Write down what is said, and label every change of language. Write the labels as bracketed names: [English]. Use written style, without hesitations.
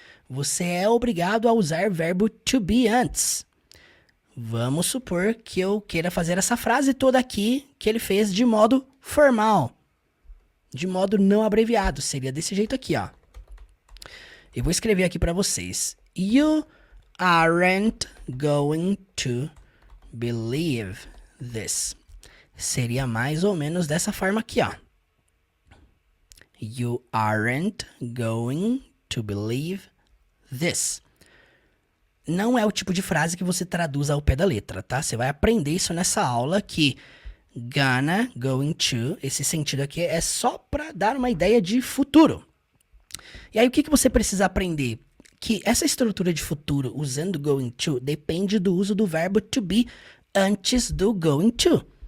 [Portuguese] Você é obrigado a usar verbo to be antes. Vamos supor que eu queira fazer essa frase toda aqui que ele fez de modo formal. De modo não abreviado. Seria desse jeito aqui, ó. Eu vou escrever aqui para vocês. [English] You aren't going to believe this. [Portuguese] Seria mais ou menos dessa forma aqui, ó. [English] You aren't going to believe this. [Portuguese] Não é o tipo de frase que você traduz ao pé da letra, tá? Você vai aprender isso nessa aula que gonna, going to, esse sentido aqui é só para dar uma ideia de futuro. E aí o que você precisa aprender? Que essa estrutura de futuro usando going to depende do uso do verbo to be antes do going to.